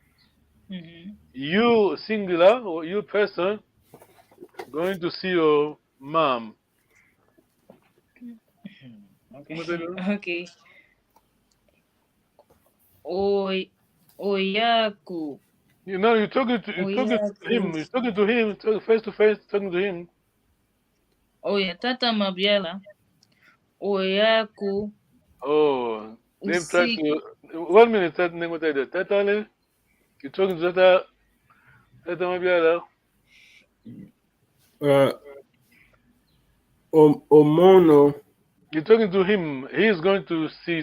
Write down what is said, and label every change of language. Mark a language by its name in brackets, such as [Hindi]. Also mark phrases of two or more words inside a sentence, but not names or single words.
[English] You singular or you person going to see your mom. Okay. Oyaku. You know, you're talking to him. You're talking to him, face to face, talking to him. Tata Mabiala. Oyaku. Oh, they've tried to. 1 minute, Tata, you're talking to Tata Mabiala. Omono. You're talking to him. He's going to see.